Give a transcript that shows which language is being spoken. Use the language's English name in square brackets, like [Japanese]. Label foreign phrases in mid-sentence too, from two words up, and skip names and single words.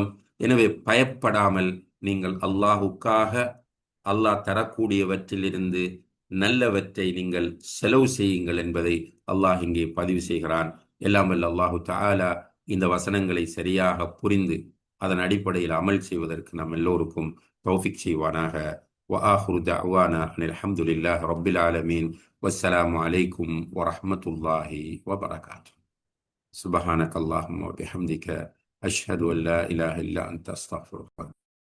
[Tamil] எனவே பயப்படாமல் நீங்கள் அல்லாஹுக்காக, அல்லாஹ் தரக்கூடியவற்றிலிருந்து நல்லவற்றை நீங்கள் செலவு செய்யுங்கள் என்பதை அல்லாஹ் இங்கே பதிவு செய்கிறான். எல்லாம் வல்ல [Arabic] الله تعالى [Tamil] இந்த வசனங்களை சரியாக புரிந்து அதன் அடிப்படையில் அமல் செய்வதற்கு நம் எல்லோருக்கும் தௌஃபிக் செய்வானாக. [Arabic] وآخر دعوانا أن الحمد لله رب العالمين والسلام عليكم ورحمة الله وبركاته. سبحانك اللهم وبحمدك أشهد أن لا إله إلا أنت أستغفرك.